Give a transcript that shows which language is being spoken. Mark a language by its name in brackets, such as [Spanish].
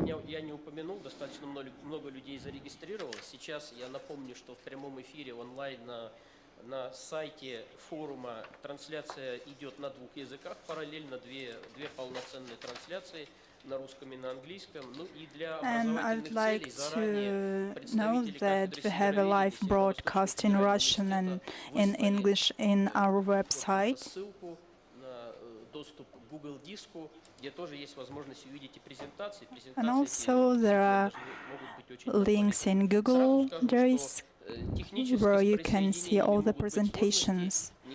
[Russian] Я не упомянул, достаточно много людей зарегистрировалось. Сейчас я напомню, что в прямом эфире онлайн на сайте форума трансляция идет на двух языках, параллельно две полноценные трансляции на русском и на английском. Ну и для образовательных целей заранее представители [English] that we have a live broadcast in Russian and in English in our website. [Russian] Ссылку на доступ к Google диску, где тоже есть возможность увидеть и презентации. [English] And also there are links in Google Drive where you can see all the presentations.